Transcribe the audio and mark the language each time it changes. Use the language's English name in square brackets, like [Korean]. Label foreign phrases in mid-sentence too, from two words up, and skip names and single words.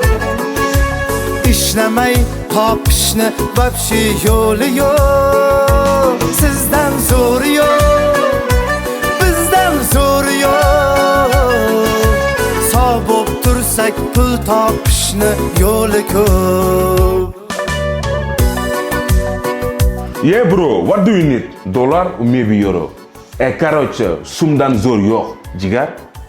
[Uzbek] Ishlamay topishni vobshe yo'li yo'q. Sizdan zo'ri yo'q, bizdan zo'ri yo'q. Sog' bo'lib tursak pul topishni yo'li ko'p. [English] Yeah bro, what do you need? Dollar or maybe euro? [Uzbek] Короче, sumdan zo'r yo'q, jigar.